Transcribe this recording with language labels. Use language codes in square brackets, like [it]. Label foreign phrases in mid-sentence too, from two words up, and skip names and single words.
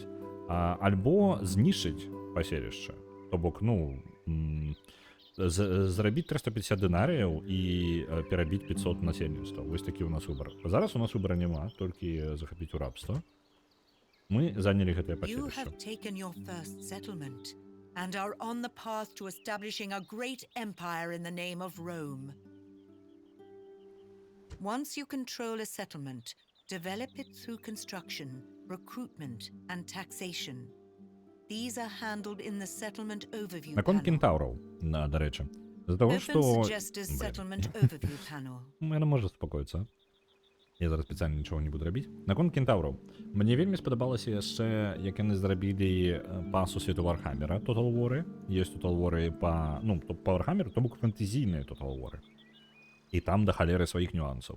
[be] Альбо знішчыць паселішча. То бок, ну, зрабіць 350 дынарыяў і перабіць 500 насельніцтва. Вось такі ў нас выбар. Зараз у нас выбара няма, толькі захапіць у рабства. Мы занялі гэтае [en] You [be] паселішча. [en] have taken your first settlement and are on the path to establishing a great empire in the name of Rome. Once you control a settlement, develop it through construction, recruitment, and taxation. These are handled in the settlement overview [be] Наконт [en] panel. [be] кентаўраў, да рэчы. З-за таго, [en] Open [be] што... [en] Suggestor's settlement overview panel. [be] Яна можа спакоіцца. Я зараз спецыяльна нічога не буду рабіць. Наконт кентаўраў. Мне вельмі спадабалася яшчэ, як яны зрабілі па сусвету Вархаммера Total War. Ёсць Total War па... Ну, па Вархаммеру, то бок фэнтэзійныя Total War. І там да халеры сваіх нюансаў.